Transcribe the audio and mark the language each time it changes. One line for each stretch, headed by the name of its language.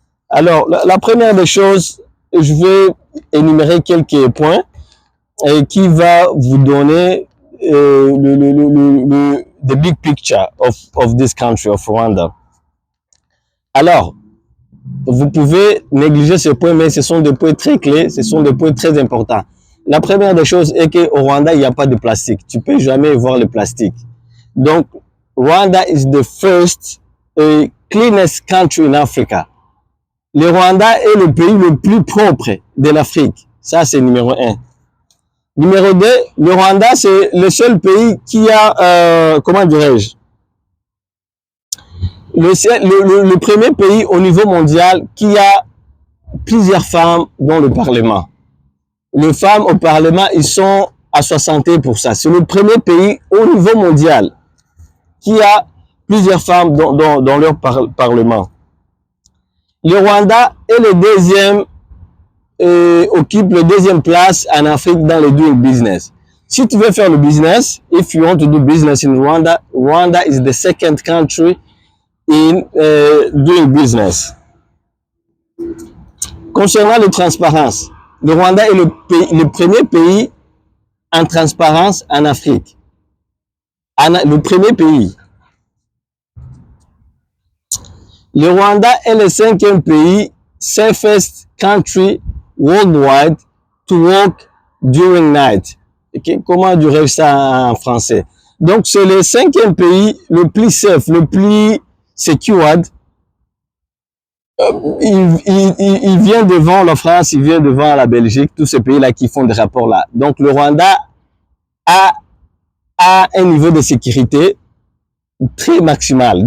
French: Alors, la première des choses, je vais énumérer quelques points qui va vous donner
English: the big picture of this country, of Rwanda.
French: Alors, vous pouvez négliger ces points, mais ce sont des points très clés, ce sont des points très importants. La première des choses est qu'au Rwanda, il n'y a pas de plastique. Tu peux jamais voir le plastique.
English: Donc, Rwanda is the first cleanest country in Africa.
French: Le Rwanda est le pays le plus propre de l'Afrique. Ça, c'est numéro 1. Numéro 2, le Rwanda, c'est le seul pays qui a, comment dirais-je, le premier pays au niveau mondial qui a plusieurs femmes dans le Parlement. Les femmes au Parlement, ils sont à 61%. C'est le premier pays au niveau mondial qui a plusieurs femmes dans leur Parlement. Le Rwanda est le deuxième, occupe la deuxième place en Afrique dans le doing business. Si tu veux faire le business,
English: if you want to do business in Rwanda, Rwanda is the second country in doing business.
French: Concernant la transparence, le Rwanda est le premier pays en transparence en Afrique. Le premier pays. Le Rwanda est le 5e pays,
English: safest country worldwide to work during night. Okay?
French: Comment dirais-je ça en français? Donc, c'est le 5e pays le plus safe, le plus secured. Il vient devant la France, il vient devant la Belgique, tous ces pays-là qui font des rapports là. Donc, le Rwanda a un niveau de sécurité très maximal.